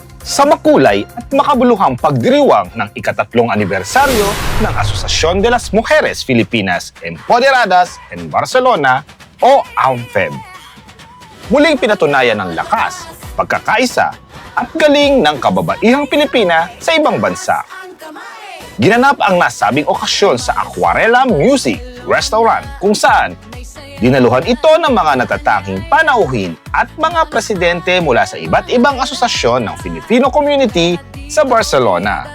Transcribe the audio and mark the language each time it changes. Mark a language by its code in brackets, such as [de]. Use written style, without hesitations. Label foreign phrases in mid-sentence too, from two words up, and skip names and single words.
[tl] sa makulay at makabuluhang pagdiriwang ng ika-3 anibersaryo ng Asociación de las Mujeres Filipinas Empoderadas en Barcelona o AMFEB. Muling pinatunayan ng lakas, pagkakaisa at galing ng kababaihang Pilipina sa ibang bansa. Ginanap ang nasabing okasyon sa Aquarela Music Restaurant kung saan dinaluhan ito ng mga natatanging panauhin at mga presidente mula sa iba't ibang asosasyon ng [en] Filipino community [tl] sa Barcelona.